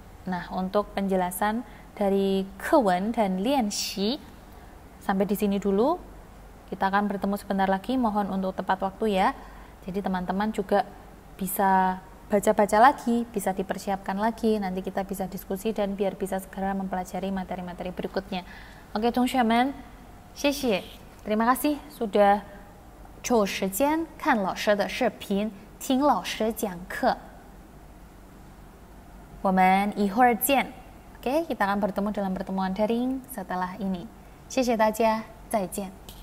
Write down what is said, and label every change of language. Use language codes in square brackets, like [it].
[id] Nah, untuk penjelasan dari 课文 dan 练习 sampai di sini dulu. Kita akan bertemu sebentar lagi, mohon untuk tepat waktu ya. Jadi teman-teman juga bisa baca-baca lagi, bisa dipersiapkan lagi, nanti kita bisa diskusi dan biar bisa segera mempelajari materi-materi berikutnya. Oke, [zh] 同学们，谢谢， [id] terima kasih sudah [zh] 抽时间看老师的视频，听老师讲课。我们一会儿见。 [id] Oke, kita akan bertemu dalam pertemuan daring setelah ini. [zh] 谢谢大家，再见。